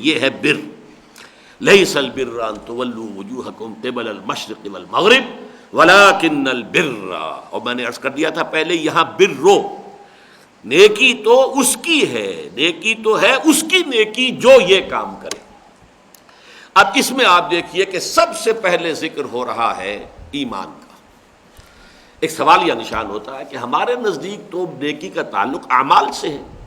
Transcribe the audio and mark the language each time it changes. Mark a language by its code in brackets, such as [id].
[ur] یہ ہے بر. [ar] لیس البر ان تولوا وجوہکم قبل المشرق والمغرب ولکن البر. [ur] اور میں نے عرض کر دیا تھا پہلے، یہاں برو، نیکی تو اس کی ہے، نیکی تو ہے اس کی نیکی جو یہ کام کرے. اب اس میں آپ دیکھیے کہ سب سے پہلے ذکر ہو رہا ہے ایمان کا. ایک سوالیہ نشان ہوتا ہے کہ ہمارے نزدیک تو نیکی کا تعلق اعمال سے ہے.